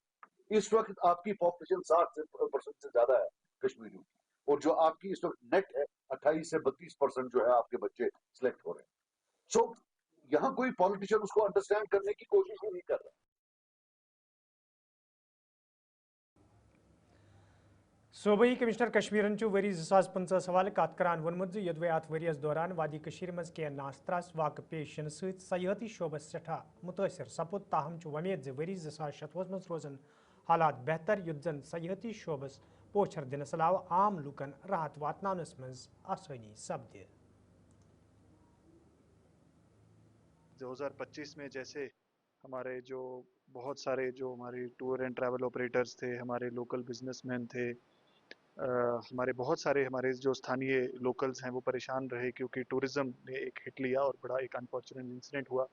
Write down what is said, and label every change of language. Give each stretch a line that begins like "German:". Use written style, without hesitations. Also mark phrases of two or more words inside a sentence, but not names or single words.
Hindi: इस वक्त आपकी पॉपुलेशन 60% से ज्यादा है कश्मीरियों की, और जो आपकी इस वक्त नेट है 28 से 32% जो है आपके बच्चे सिलेक्ट हो रहे हैं। सो यहां कोई पॉलिटिशियन उसको अंडरस्टैंड करने की कोशिश ही नहीं कर रहा।
Kashmiri: सूबाई कमिश्नर कश्मीरन वरी 2015 हवाले कत करान वोनमुत यदवे अत वरियस दौरान वादी कशीर मज के नास्तरास वाक़ पेश यन सयाहती शोबस सठा मुतासर सपुद, ताहम वमेद वरी 2016 मज रोजन हालात बेहतर युद्ध जन सयाहती शोबस पोछर दिनस अलाव आम लूकन राहत वातनानस मज आसानी सपदे।
Hindi: 2025 में जैसे हमारे जो बहुत सारे जो हमारे
English: tour and travel operators
Hindi: थे, हमारे
English: local businessman
Hindi: थे, हमारे बहुत सारे हमारे जो स्थानीय लोकल्स हैं वो परेशान रहे क्योंकि टूरिज़्म ने एक हिट लिया और बड़ा एक
English: unfortunate incident
Hindi: हुआ।